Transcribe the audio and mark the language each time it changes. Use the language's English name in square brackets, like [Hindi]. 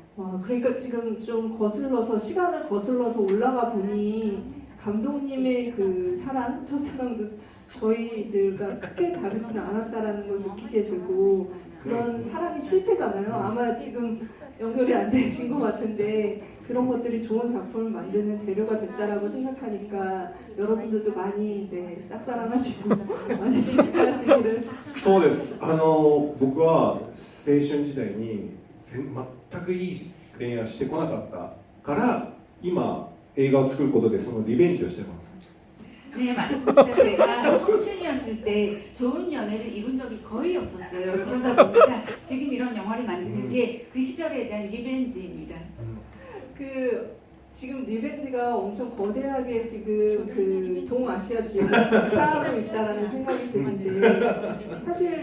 [Korean] 와, 그러니까 지금 좀 거슬러서 시간을 거슬러서 올라가 보니 감독님의 그 사랑, 첫사랑도 저희들과 크게 다르지는 않았다라는 걸 느끼게 되고, 그런 사랑이 실패잖아요. 아마 지금 연결이 안 되신 것 같은데 그런 것들이 좋은 작품을 만드는 재료가 됐다라고 생각하니까 여러분들도 많이 짝사랑하시고 많이 실패하시기를. [Japanese] そうです。僕は青春時代に全くいい恋愛をしてこなかったから今映画を作ることでそのリベンジをしてます。 [Korean] 네, 맞습니다. 제가 청춘이었을 때 좋은 연애를 이룬 적이 거의 없었어요. 그러다 보니까 지금 이런 영화를 만드는 게 그 시절에 대한 리벤지입니다. 그 지금 리벤지가 엄청 거대하게 지금 그 동아시아 지역을 따하고 있다라는 생각이 드는데, 사실